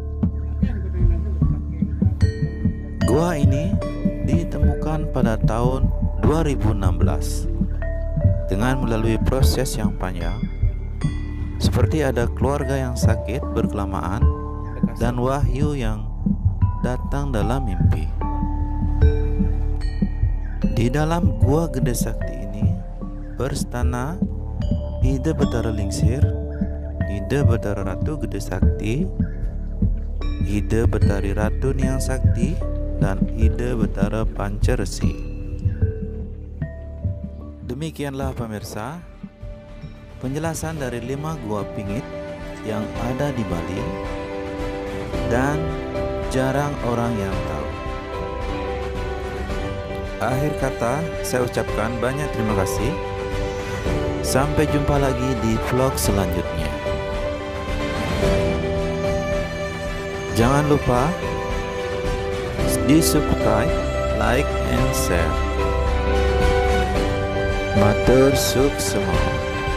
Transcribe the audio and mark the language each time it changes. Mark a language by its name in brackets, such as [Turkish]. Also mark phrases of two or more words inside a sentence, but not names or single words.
[Indonesian] Gua ini ditemukan pada tahun 2016 dengan melalui proses yang panjang, seperti ada keluarga yang sakit berkelamaan dan wahyu yang datang dalam mimpi. Di dalam Gua Gede Sakti ini berstana Ida Betara Lingsir, Ida Betara Ratu Gede Sakti, Ida Betari Ratu Niang Sakti, dan Ida Betara Pancaresi. Demikianlah pemirsa penjelasan dari 5 gua pingit yang ada di Bali dan jarang orang yang tahu. akhir kata saya ucapkan banyak terima kasih. Sampai jumpa lagi di vlog selanjutnya. Jangan lupa di subscribe, [English] like, and share. [Balinese] Matur suksema.